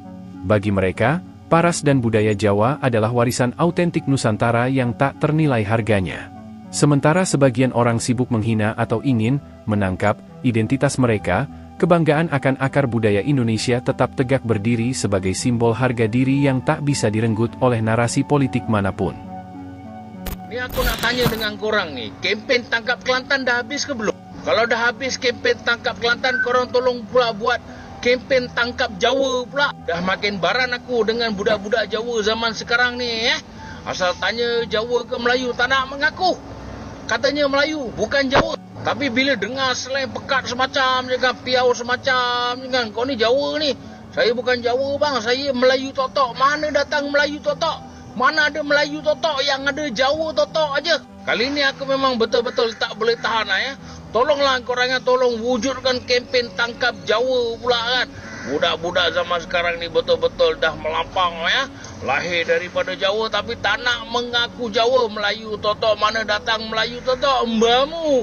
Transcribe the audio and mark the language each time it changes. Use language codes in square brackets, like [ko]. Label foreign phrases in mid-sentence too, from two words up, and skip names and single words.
[id] Bagi mereka, paras dan budaya Jawa adalah warisan autentik Nusantara yang tak ternilai harganya. Sementara sebagian orang sibuk menghina atau ingin menangkap identitas mereka, kebanggaan akan akar budaya Indonesia tetap tegak berdiri sebagai simbol harga diri yang tak bisa direnggut oleh narasi politik manapun. [ms] Ini aku nak tanya dengan korang nih, kempen tangkap Kelantan dah habis ke belum? Kalau dah habis kempen tangkap Kelantan, korang tolong pula buat kempen tangkap Jawa pula. Dah makin baran aku dengan budak-budak Jawa zaman sekarang ni Asal tanya Jawa ke Melayu, tak nak mengaku. Katanya Melayu, bukan Jawa. Tapi bila dengar slang pekat semacam, jangan piau semacam, jangan kau ni Jawa ni. Saya bukan Jawa bang, saya Melayu totok. Mana datang Melayu totok? Mana ada Melayu totok, yang ada Jawa totok aja. Kali ni aku memang betul-betul tak boleh tahan Tolonglah korangnya, tolong wujudkan kempen tangkap Jawa pula kan. Budak-budak zaman sekarang ni betul-betul dah melampang Lahir daripada Jawa tapi tak nak mengaku Jawa. Melayu totok, mana datang Melayu totok, mbamu.